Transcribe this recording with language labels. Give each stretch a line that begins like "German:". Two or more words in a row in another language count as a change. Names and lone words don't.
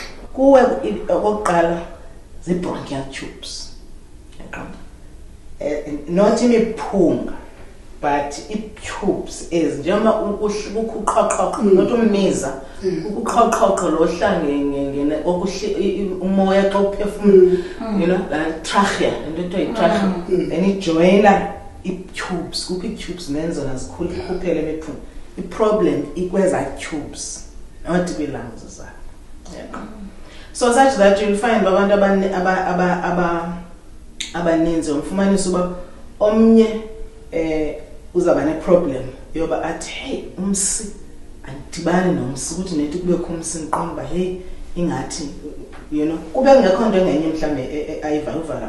Xhosa: Kuwe okokuqala zii-bronchial tubes. Not imiphunga, but i-tubes njengoba ukuqhaqhaqa, not ummiza, ukuqhaqhaqa lo hlangene umoya xa uphefumula,
English: you know,
Xhosa: la trachea, into ekuthiwa yi-trachea, then ijoyina i-tubes kuphi i-tubes nenzona zikhuphele emiphunga. I-problem ikweza tubes not kwi-lungs zakho.
English: So such that you'll find
Xhosa: abantu abaninzi umfumanisa uba omnye uzaba ne-problem yoba athi hey umsi andidibani nomsi ukuthi nethi kubekho umsi ndiqonda uba hey ingathi kube kungekho nto engenye mhlawumbe ayivaluvala.